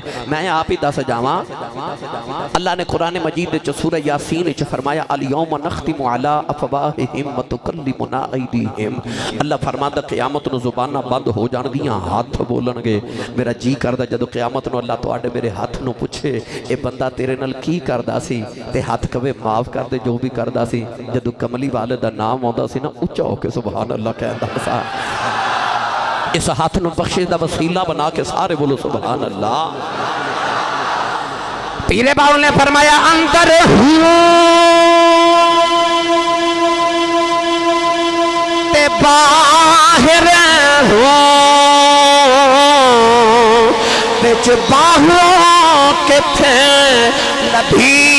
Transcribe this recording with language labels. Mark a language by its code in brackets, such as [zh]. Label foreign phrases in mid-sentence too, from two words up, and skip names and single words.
[pa] میں آپ ہی دس جاواں، اللہ نے قرآن مجید نے سورہ یاسین نے فرمایا [ar] الیوم نختم علی افواہہم وتکلمنا ایدیہم، [pa] اللہ فرماتا قیامت نو زبانہ بند ہو جان گیاں، ہاتھ بولن گے۔ میرا جی کردہ جدو قیامت نو اللہ تو آڈے میرے ہاتھ نو پوچھے اے بندہ تیرے نال کی کردہ سی، تے ہاتھ کبھے معاف کر دے جو بھی کردہ سی۔ جدو کملی والے دا نام ہوندہ سی نا اچھا ہو کے [ar] سبحان اللہ [pa] کہندہ سا، اس ہاتھ نو بخشش دا وسیلہ بنا کے سارے بولو [ar] سبحان اللہ۔ [pa] پیر باول نے فرمایا اندر تے باہر ہو، بچ باہوں کے تھے نبی